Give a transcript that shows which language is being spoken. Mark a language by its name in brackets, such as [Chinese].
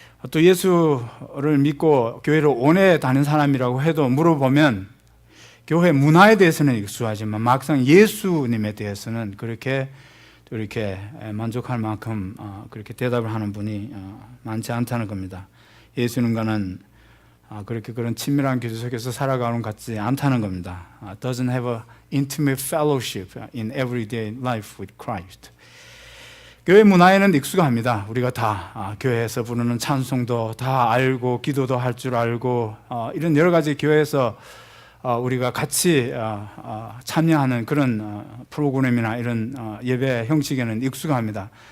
[Korean] 또 예수를 믿고 교회를 오래 다닌 사람이라고 해도 물어보면 교회 문화에 대해서는 익숙하지만 막상 예수님에 대해서는 그렇게 또 이렇게 만족할 만큼 그렇게 대답을 하는 분이 많지 않다는 겁니다. 예수님과는 그렇게 그런 친밀한 교제 속에서 살아가는 것 같지 않다는 겁니다. [English] Doesn't have a intimate fellowship in everyday life with Christ. [Korean] 교회 문화에는 익숙합니다. 우리가 다 교회에서 부르는 찬송도 다 알고 기도도 할 줄 알고 이런 여러 가지 교회에서 우리가 같이 참여하는 그런 프로그램이나 이런 예배 형식에는 익숙합니다.